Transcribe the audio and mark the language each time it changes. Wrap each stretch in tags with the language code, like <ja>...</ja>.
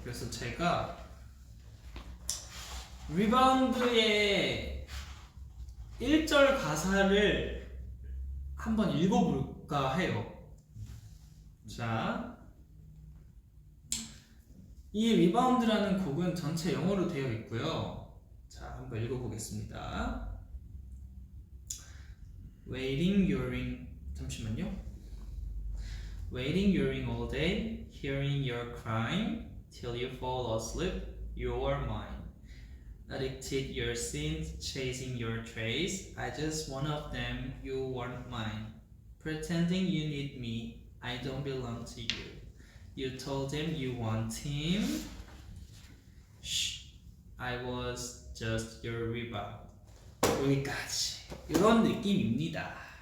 <ko>그래서 제가 리바운드의 1절 가사를 한번 읽어볼까 해요. 자, 이 리바운드라는 곡은 전체 영어로 되어 있고요. 자, 한번 읽어보겠습니다.</ko> <en>Waiting your ring,</en> <ko>잠시만요.</ko> <en>Waiting your ring all day, hearing your crying, till you fall asleep, you are mine. Addicted your sins, chasing your trace, I just one of them, you weren't mine. Pretending you need me, I don't belong to you. You told him you want him. Shh, I was just your rebound.</en> <ko>여기까지 이런 느낌입니다.</ko>